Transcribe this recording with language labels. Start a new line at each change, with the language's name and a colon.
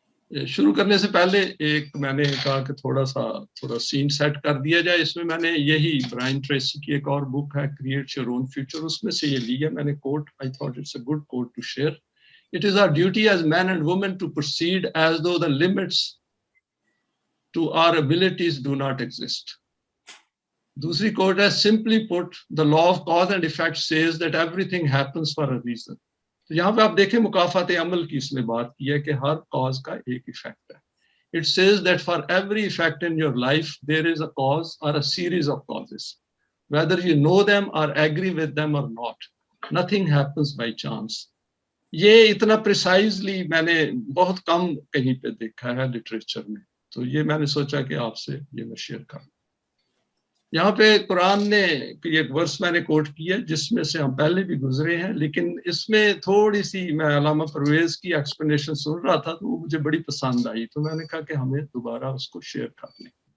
Urdu: شروع کرنے سے پہلے ایک میں نے کہا کہ تھوڑا سین سیٹ کر دیا جائے. اس میں نے یہی برائن ٹریسی کی ایک اور بک ہے کریٹ یور اون فیوچر, اس میں سے یہ لیا میں نے کوٹ.
English: I thought it's a good quote to share. It is our duty as men and women to proceed as though the limits to our abilities do not exist. Dusri quote is simply put, the law of cause and effect says that everything happens for a reason.
Urdu: تو یہاں پہ آپ دیکھیں مکافات عمل کی اس نے بات کی ہے کہ ہر cause کا ایک effect ہے.
English: It says that for every effect in your life, there is a cause or a series of causes. Whether you know them or agree with them or not, nothing happens by chance.
Urdu: یہ اتنا precisely میں نے بہت کم کہیں پہ دیکھا ہے literature میں, تو یہ میں نے سوچا کہ آپ سے یہ میں شیئر کروں. یہاں پہ قرآن نے ایک ورس میں نے کوٹ کیا جس میں سے ہم پہلے بھی گزرے ہیں, لیکن اس میں تھوڑی سی میں علامہ پرویز کی ایکسپلینیشن سن رہا تھا تو وہ مجھے بڑی پسند آئی, تو میں نے کہا کہ ہمیں دوبارہ اس کو شیئر کر لیں.